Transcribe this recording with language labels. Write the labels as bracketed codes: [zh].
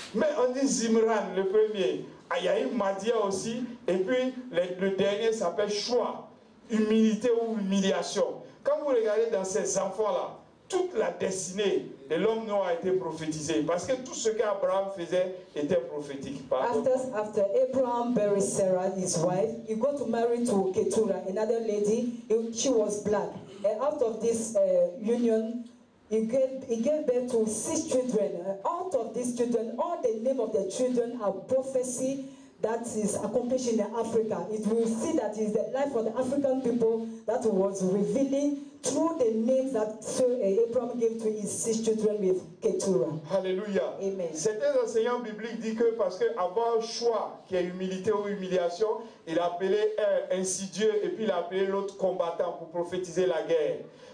[fr] Mais on dit Zimran, le premier. il y a eu Madia aussi, et puis le dernier s'appelle choix, humilité ou humiliation. Quand vous regardez dans ces enfants-là, toute la destinée de l'homme noir a été prophétisée, parce que tout ce qu'Abraham faisait était prophétique. [en] After Abraham buried Sarah, his wife, he got to marry to Keturah, another lady. She was black, and out of this union, he gave birth to 6 children. Out of these children, all the name of the children are prophecy that is accomplished in Africa. It will see that is the life of the African people that was revealing through the names that Abraham gave to his 6 children with Keturah. Alléluia. Amen. [fr] Certains enseignants bibliques disent que parce qu'avoir choix, qui est humilité ou humiliation, il a appelé un insidieux et puis il a appelé l'autre combattant pour prophétiser la guerre.